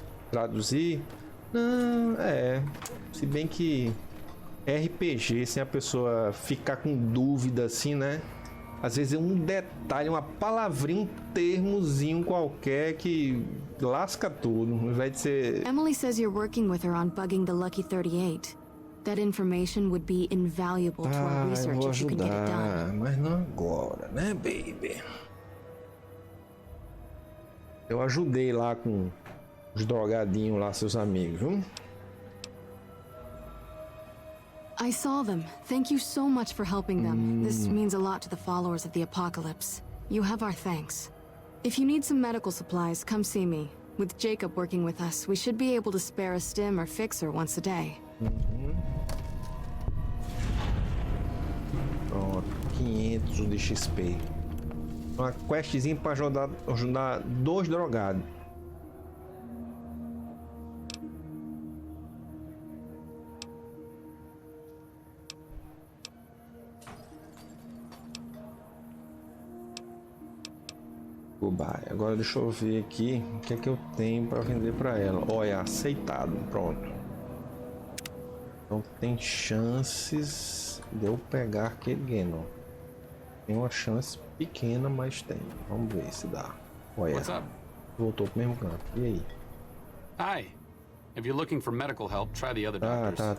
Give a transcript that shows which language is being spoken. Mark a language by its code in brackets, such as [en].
[pt] Traduzir? Não, se bem que RPG, sem a pessoa ficar com dúvida assim, né? Às vezes é um detalhe, uma palavrinha, um termozinho qualquer que lasca tudo, ao invés de ser... [en] Emily says you're working with her on bugging the Lucky 38. That information would be invaluable to our research if you can get it done. [pt] Mas não agora, né, baby? Eu ajudei lá com os drogadinhos lá, seus amigos, viu? [en] I saw them. Thank you so much for helping them. This means a lot to the followers of the apocalypse. You have our thanks. If you need some medical supplies, come see me. With Jacob working with us, we should be able to spare a stim or fixer once a day. [pt] Pronto, 500 de XP. Uma questzinha para ajudar 2 drogados. Goodbye. Agora deixa eu ver aqui o que é que eu tenho para vender para ela. Olha, aceitado, pronto. Então tem chances de eu pegar aquele Genon. Tem uma chance pequena, mas tem. Vamos ver se dá. Olha, voltou pro mesmo canto. E aí? [en] Hi. If you're looking for medical help, try the other doctors.